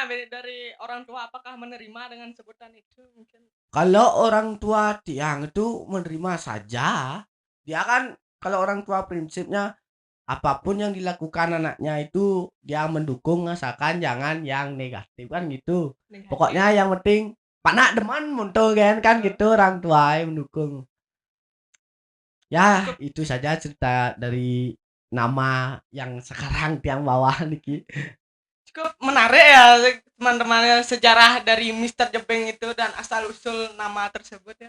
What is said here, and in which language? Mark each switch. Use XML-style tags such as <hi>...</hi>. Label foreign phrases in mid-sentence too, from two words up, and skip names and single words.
<id>Dari orang tua apakah menerima dengan sebutan itu mungkin? Kalau orang tua tiang itu menerima saja. Dia kan kalau orang tua prinsipnya apapun yang dilakukan anaknya itu dia mendukung asalkan jangan yang negatif kan gitu. Pokoknya yang penting</id> <ban>panak deman muntul</ban> <id>kan gitu orang tua yang mendukung. Ya, itu saja cerita dari nama yang sekarang</id> <ban>tiang bawah niki.</ban> <id>cukup menarik ya teman-teman sejarah dari Mister Jebeng itu dan asal usul nama tersebut ya.</id>